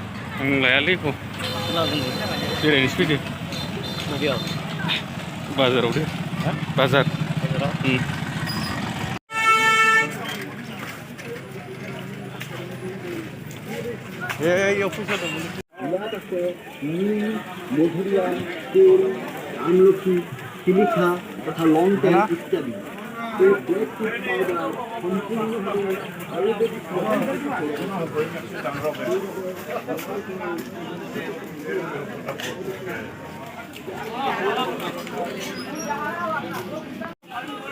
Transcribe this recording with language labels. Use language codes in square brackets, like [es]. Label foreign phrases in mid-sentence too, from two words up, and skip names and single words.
[brx] आं लायालै एख'। बेरायनोसो फैदों। बबेयाव? बाजाराव दे। हा? बाजार। बाजाराव? इयाव फैसा दंमोन। [bn] মধুরিয়া, তেল, আমলকি, সিলিকা তথা লং টেল ইত্যাদি। এই [en] black tea powder [bn] সম্পূর্ণভাবে আয়ুর্বেদিক পদ্ধতিতে তৈরি।